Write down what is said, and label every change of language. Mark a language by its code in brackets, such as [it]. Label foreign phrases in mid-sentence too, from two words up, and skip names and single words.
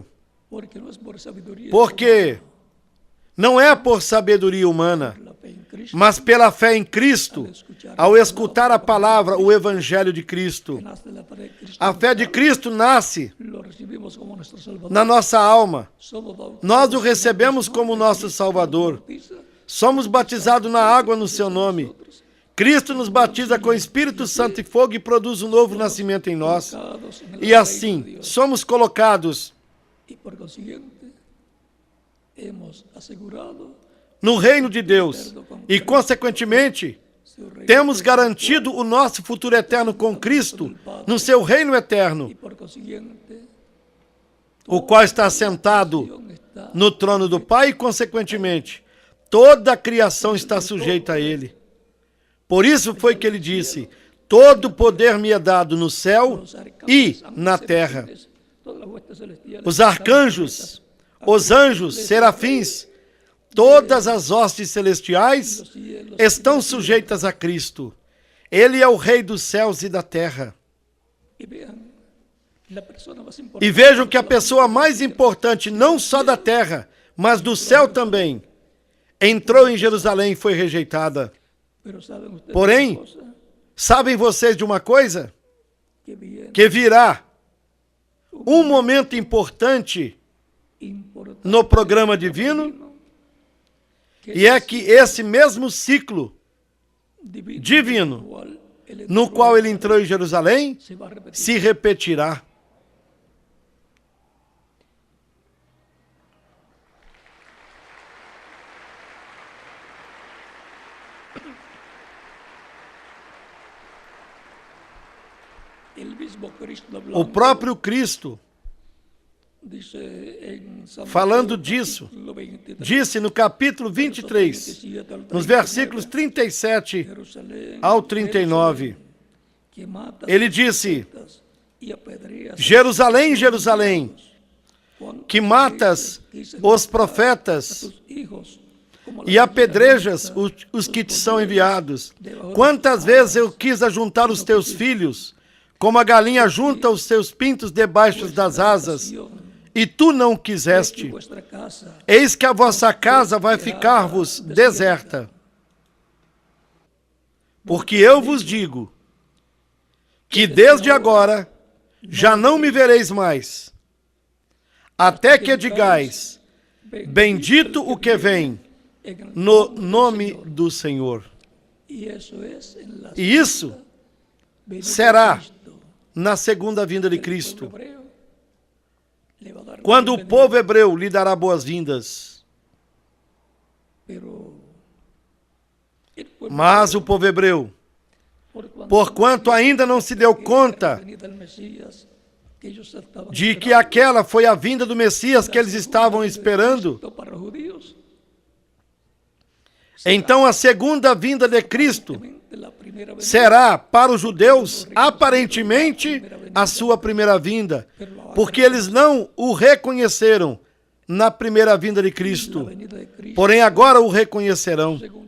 [es] Porque no es por sabiduría, [pt] Porque não é por sabedoria humana, [es] por la fe en Cristo, [pt] mas pela fé em Cristo, ao escutar a palavra, o Evangelho de Cristo. [es] que nace de la fe de Cristo, [pt] A fé de Cristo nasce [es] lo recibimos como nuestro Salvador. [pt] na nossa alma. [es] Somos bautizados [pt] Nós o recebemos como nosso Salvador. Somos batizados na água no seu nome. Cristo nos batiza com Espírito Santo e fogo e produz um novo nascimento em nós. E assim, somos colocados y por consiguiente hemos asegurado no reino de Deus. E, consequentemente, su reino temos garantido o nosso futuro eterno com Cristo no seu reino eterno, y por consiguiente o qual está sentado está no trono do Pai e, consequentemente, toda a criação está sujeita a Ele. Por isso foi que ele disse: todo poder me é dado no céu [es] los arcángeles, [pt] e [es] ángeles [pt] na terra. [es] celestiales, todas las huestes celestiales, [pt] Os arcanjos, os anjos, serafins, todas as hostes celestiais [es] los cielos, [pt] estão sujeitas a Cristo. Ele é o Rei dos céus e da terra. [es] y vean, la persona más [pt] E importante vejam que a pessoa mais importante, não só da terra, mas do céu também, entrou em Jerusalém e foi rejeitada. [es] pero saben ustedes [pt] Porém, [es] una cosa, [pt] sabem vocês de uma coisa? [es] que viene [pt] Que virá um momento importante [es] importante [pt] no programa divino, [es] que [pt] e é que esse mesmo ciclo divino, [es] cual el [pt] no qual ele entrou em Jerusalém, [es] se va a repetir. [pt] se repetirá. [es] El mismo Cristo [pt] O [es] hablando, [pt] próprio Cristo, [es] dice en San [pt] falando [es] Mateo, [pt] disso, [es] capítulo 23, [pt] disse no capítulo 23, [es] 27 al [pt] nos [es] 39, [pt] versículos 37 [es] Jerusalén, [pt] ao 39, [es] que mata [pt] ele disse: [es] y apedrea [pt] Jerusalém, Jerusalém, [es] cuando [pt] que matas [es] quise [pt] os [es] matar [pt] profetas [es] a tus hijos, como [pt] e [es] la [pt] apedrejas os que te são enviados. Quantas vezes eu quis ajuntar os teus filhos, como a galinha junta os seus pintos debaixo das asas, e tu não quiseste. [es] vuestra casa [pt] Eis que a vossa casa vai ficar-vos deserta. Porque eu vos digo que desde agora já não me vereis mais, até que digais: bendito o que vem no nome do Senhor. [es] y eso es en la [pt] E isso [es] venida de [pt] será [es] Cristo. [pt] na segunda vinda de Cristo, [es] El pueblo hebreo le va a dar [pt] quando o [es] bienvenida, [pt] povo hebreu lhe dará boas-vindas. [es] pero el pueblo [pt] Mas o povo hebreu porquanto ainda não se deu conta de que aquela foi a vinda do Messias que eles estavam esperando. Então a segunda vinda de Cristo será para os judeus aparentemente a sua primeira vinda, porque eles não o reconheceram na primeira vinda de Cristo, porém agora o reconhecerão.